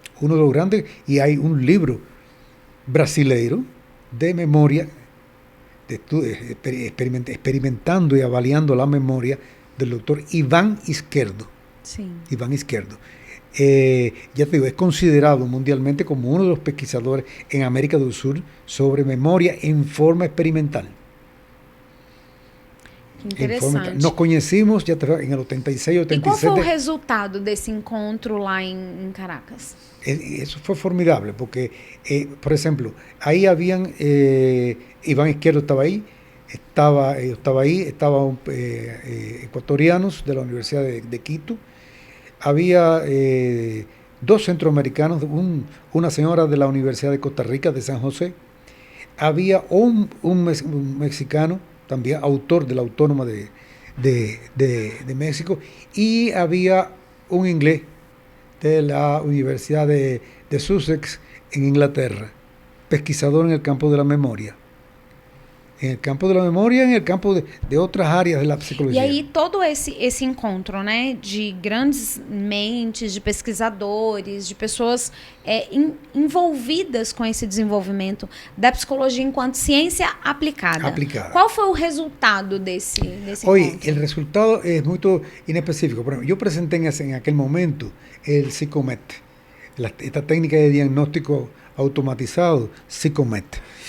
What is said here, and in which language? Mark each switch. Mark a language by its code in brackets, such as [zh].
[es] Uno de los grandes, y hay un libro brasileiro de memoria, experimentando y avaliando la memoria del doctor Iván Izquierdo. Sí. Iván Izquierdo. Ya te digo, es considerado mundialmente como uno de los pesquisadores en América del Sur sobre memoria en forma experimental. [pt] Interessante. Nos conhecimos já em 86, 87. E qual foi o resultado desse encontro lá em Caracas? [es] Eso fue formidable porque, por ejemplo, ahí habían, Iván Izquierdo estaba ahí, estaban ecuatorianos de la Universidad de Quito, había 2 centroamericanos, una señora de la Universidad de Costa Rica, de San José, había un mexicano, también autor de la Autónoma de México, y había un inglés de la Universidad de Sussex en Inglaterra, pesquisador en el campo de la memoria. En el campo de la memoria, en el campo de [pt] outras áreas da psicologia. E aí todo esse encontro, né, de grandes mentes, de pesquisadores, de pessoas envolvidas com esse desenvolvimento da psicologia enquanto ciência aplicada. Qual foi o resultado desse encontro? [es] Oye, el resultado es muy inespecífico. Por ejemplo, yo presenté en aquel momento el Psicomet, esta técnica de diagnóstico automatizado, Psicomet.